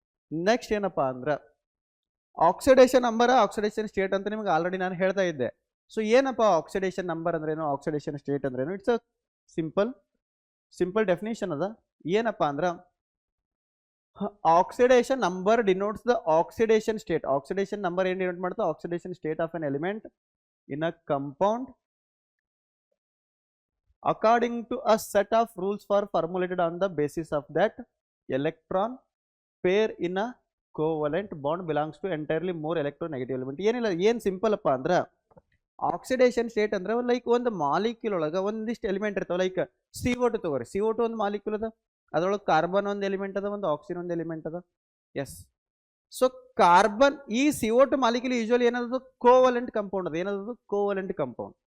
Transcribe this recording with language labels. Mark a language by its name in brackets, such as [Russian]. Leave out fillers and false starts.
[Kannada] Next ಏನಪ್ಪಾ ಅಂದ್ರೆ oxidation number, oxidation state ಅಂತ ನಿಮ್ಗೆ ಆಲ್ರೆಡಿ ನಾನು ಹೇಳ್ತಾ ಇದ್ದೆ. ಸೊ ಏನಪ್ಪ ಆಕ್ಸಿಡೇಷನ್ ನಂಬರ್ ಅಂದ್ರೇನು, ಆಕ್ಸಿಡೇಷನ್ ಸ್ಟೇಟ್ ಅಂದ್ರೇನು, [English] it's a simple definition [Kannada] ಅದ. ಏನಪ್ಪ ಅಂದ್ರೆ [English] Oxidation number denotes the oxidation state. Oxidation number [Kannada] ಏನು ಡಿನೋಟ್ ಮಾಡುತ್ತೆ, [English] Oxidation state of an element in a compound according to a set of rules for formulated on the basis of that electron pair in a covalent bond belongs to entirely more electronegative element. [Kannada] ಏನಿಲ್ಲ, ಏನು simple ಅಪ್ಪ ಅಂದ್ರೆ oxidation state ಅಂದ್ರೆ like ಒಂದು molecule ಒಳಗೆ ಒಂದಿಷ್ಟು element ಇರ್ತಾವೆ. Like CO2 ತಗೋರಿ, CO2 ಒಂದು ಮಾಲಿಕ್ಯೂಲ್ ಅದ, ಅದರೊಳಗೆ ಕಾರ್ಬನ್ ಒಂದು ಎಲಿಮೆಂಟ್ ಅದ, ಒಂದು ಆಕ್ಸಿಜನ್ ಒಂದು ಎಲಿಮೆಂಟ್ ಅದ. ಎಸ್, ಸೊ ಕಾರ್ಬನ್ ಈ CO2 ಮಾಲಿಕ್ಯೂಲ್ ಯೂಶುವಲಿ ಏನದು ಕೋವಲೆಂಟ್ ಕಂಪೌಂಡ್ ಅದು, ಏನದು ಕೋವಲೆಂಟ್ ಕಂಪೌಂಡ್.